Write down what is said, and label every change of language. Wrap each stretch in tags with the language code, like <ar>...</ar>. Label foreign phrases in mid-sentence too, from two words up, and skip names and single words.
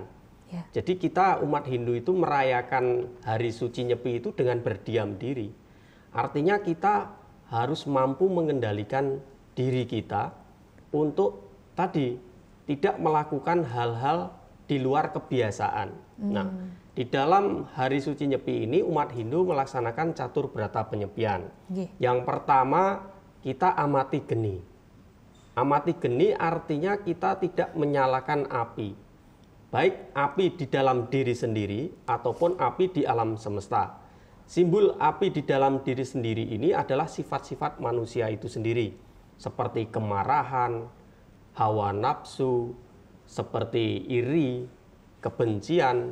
<id>Jadi kita umat Hindu itu merayakan Hari Suci Nyepi itu dengan berdiam diri. Artinya kita harus mampu mengendalikan diri kita untuk tadi tidak melakukan hal-hal di luar kebiasaan. Nah, di dalam Hari Suci Nyepi ini umat Hindu melaksanakan catur berata penyepian. Yang pertama, kita amati geni. Amati geni artinya kita tidak menyalakan api. Baik api di dalam diri sendiri ataupun api di alam semesta. Simbol api di dalam diri sendiri ini adalah sifat-sifat manusia itu sendiri, seperti kemarahan, hawa nafsu, seperti iri, kebencian.</id>